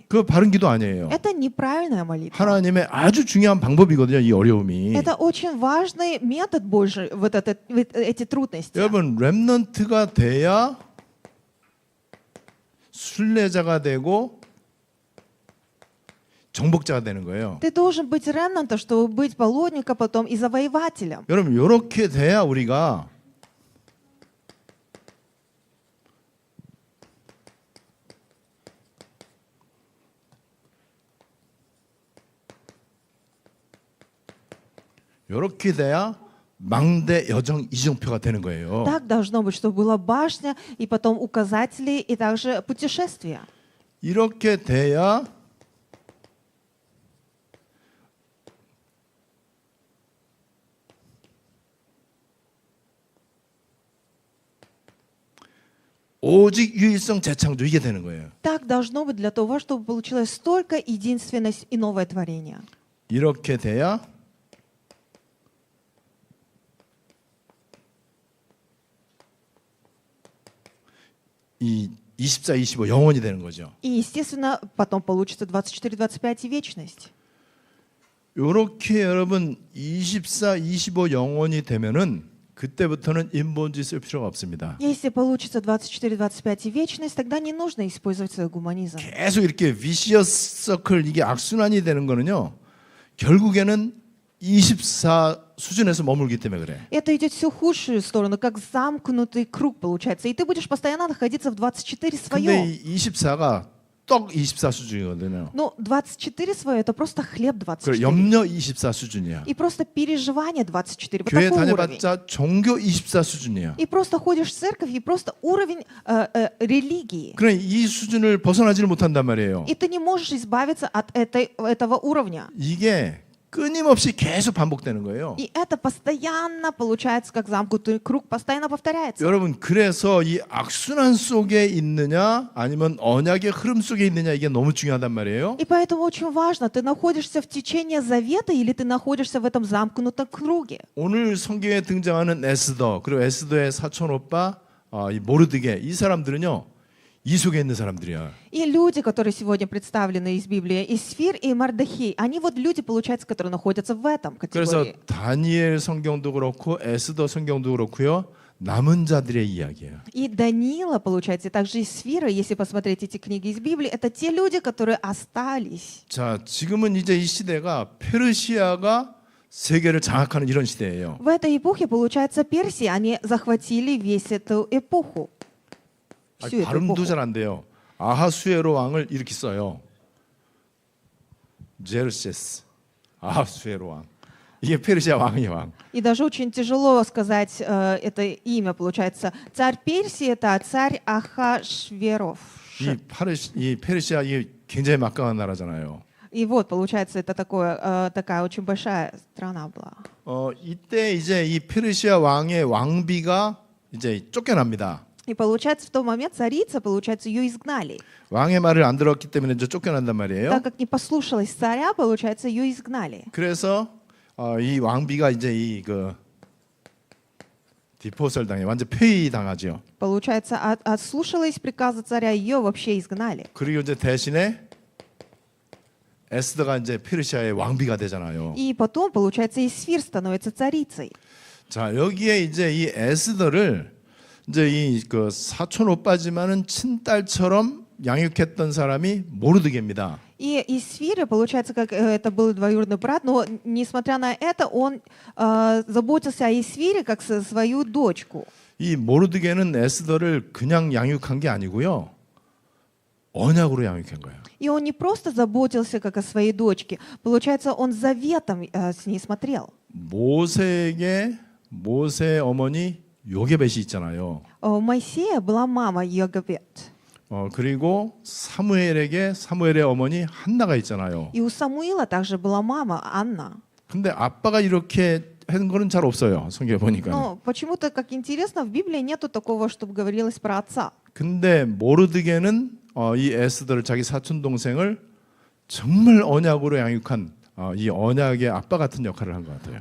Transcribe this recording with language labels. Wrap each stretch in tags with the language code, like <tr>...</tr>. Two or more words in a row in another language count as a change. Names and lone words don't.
<ko>그거 바른 기도 아니에요.</ko> <ru>Это неправильная молитва.</ru> <ko>하나님의 아주 중요한 방법이거든요. 이 어려움이.</ko> <ru>Это очень важный метод Божий, вот эти трудности.</ru> <ko>여러분 렘넌트가 돼야 순례자가 되고 정복자가 되는 거예요.</ko> <ru>Ты должен быть ремнантом, чтобы быть полотником потом и завоевателем.</ru> <ko>여러분 이렇게 돼야 우리가 이렇게 돼야 망대 여정 이정표가 되는 거예요.</ko> <ru>Так должно быть, чтобы была башня, и потом указатели, и также путешествия.</ru> <ko>이렇게 돼야 오직 유일성 재창조 이게 되는 거예요.</ko> <ru>Так должно быть для того, чтобы получилось столько единственность и новое творение.</ru> <ko>이렇게 돼야 이 24, 25 영원이 되는 거죠.</ko> <ru>И, естественно, потом получится 24-25 и вечность.</ru> <ko>이렇게 여러분 24, 25 영원이 되면은 그때부터는 인본주의 쓸 필요가 없습니다.</ko> <ru>Если получится 24-25 и вечность, тогда не нужно использовать свой гуманизм.</ru> <ko>계속 이렇게</ko> <en>vicious circle</en> <ko>이게 악순환이 되는 거는요. 결국에는 24 수준에서 머물기 때문에 그래.</ko> <ru>Это идет всю худшую сторону, как замкнутый круг получается. И ты будешь постоянно находиться в 24</ru> <ko>근데</ko> <ru>своем.</ru> <ko>이 24가 떡 24 수준이거든요.</ko> <ru>Но 24 свое это просто хлеб</ru> <ko>그 24. 염려 24 수준이야.</ko> <ru>И просто переживание 24. Вот</ru> <ko>교회</ko> <ru>такой уровень.</ru> <ko>다녀봤자 종교 24 수준이야.</ko> <ru>И просто ходишь в церковь, и просто уровень религии.</ru> <ko>그래 이 수준을 벗어나지를 못한단 말이에요.</ko> <ru>И ты не можешь избавиться от этого уровня.</ru> <ko>이게 끊임없이 계속 반복되는 거예요.</ko> <ru>И это постоянно получается как замкнутый круг, постоянно повторяется.</ru> <ko>여러분 그래서 이 악순환 속에 있느냐 아니면 언약의 흐름 속에 있느냐 이게 너무 중요하단 말이에요.</ko> <ru>И поэтому очень важно, ты находишься в течение завета или ты находишься в этом замкнутом круге.</ru> <ko>오늘 성경에 등장하는 에스더 그리고 에스더의 사촌 오빠 이 모르드게 이 사람들은요 이 속에 있는 사람들이야.</ko> <ru>И люди, которые сегодня представлены из Библии, Исфир и Мардахей, они вот люди, получается, которые находятся в этом</ru> <ko>그래서</ko> <ru>категории.</ru> <ko>다니엘 성경도 그렇고 에스더 성경도 그렇고요 남은 자들의 이야기예요.</ko> <ru>И Даниила, получается, и также Исфира, если посмотреть эти книги из Библии, это те люди, которые остались.</ru> <ko>자 지금은 이제 이 시대가 페르시아가 세계를 장악하는 이런 시대예요.</ko> <ru>В этой эпохе, получается, Персии, они захватили весь эту эпоху. Всю эту</ru> <ko>발음도</ko> <ru>эпоху.</ru> <ko>잘 안 돼요. 아하수에로 왕을 이렇게 써요. 제르세스 아하수에로 왕. 이게 페르시아 왕이 왕.</ko> <ru>И даже очень тяжело сказать это имя, получается. Царь Персии — это царь Ахашверов.</ru> <ko>이 페르시아 이 굉장히 막강한 나라잖아요.</ko> <ru>И вот, получается, это такая очень большая страна была.</ru> <ko>이때 이제 이 페르시아 왕의 왕비가 이제 쫓겨납니다.</ko> <ru>И получается, в тот момент царица, получается, ее изгнали.</ru> <ko>왕의 말을 안 들었기 때문에 이제 쫓겨난단 말이에요.</ko> <ru>Так как не послушалась царя, получается, ее изгнали.</ru> <ko>그래서 이 왕비가 이제 이그 디포설 당해 완전 폐위 당하죠.</ko> <ru>Получается, отслушалась приказа царя, ее вообще изгнали.</ru> <ko>그리고 이제 대신에 에스더가 이제 페르시아의 왕비가 되잖아요.</ko> <ru>И потом, получается, Исфир становится царицей.</ru> <ko>자 여기에 이제 이 에스더를 이제 이 그 사촌 오빠지만은 친딸처럼 양육했던 사람이 모르드게입니다.</ko> <ru>И Исфир, получается, как это был двоюродный брат, но несмотря на это, он заботился о Исфире как свою дочку.</ru> <ko>이 모르드게는 에스더를 그냥 양육한 게 아니고요. 언약으로 양육한 거예요.</ko> <ru>И он не просто заботился как о своей дочке, получается, он заветом с ней смотрел.</ru> <ko>모세 어머니 요게벳이 있잖아요.</ko> <ru>У Моисея была мама Йогабед.</ru> <ko>그리고 사무엘의 어머니 한나가 있잖아요.</ko> <ru>И у Самуила также была мама Анна.</ru> <ko>근데 아빠가 이렇게 한 거는 잘 없어요. 성경에 보니까.</ko> <ru>Но почему-то, как интересно, в Библии нету такого, чтобы говорилось про отца.</ru> <ko>근데 모르드게는 이 에스더를 자기 사촌 동생을 정말 언약으로 양육한 이 언약의 아빠 같은 역할을 한 것 같아요.</ko>